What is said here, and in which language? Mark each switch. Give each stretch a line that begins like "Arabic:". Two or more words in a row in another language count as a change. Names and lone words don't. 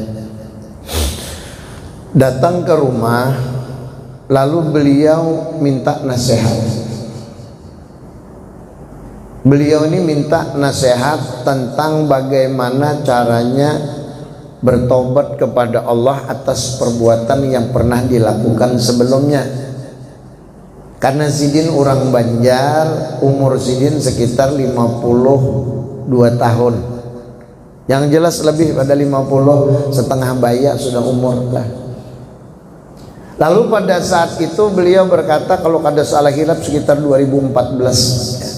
Indonesian: Datang ke rumah, lalu beliau minta nasihat. Beliau ini minta nasihat tentang bagaimana caranya bertobat kepada Allah atas perbuatan yang pernah dilakukan sebelumnya.
Banjar: Karena Sidin orang Banjar, umur Sidin sekitar 52 tahun. Yang jelas lebih pada 50, setengah baya sudah umur lah. Lalu pada saat itu beliau berkata, kalau kada salah hilap sekitar 2014.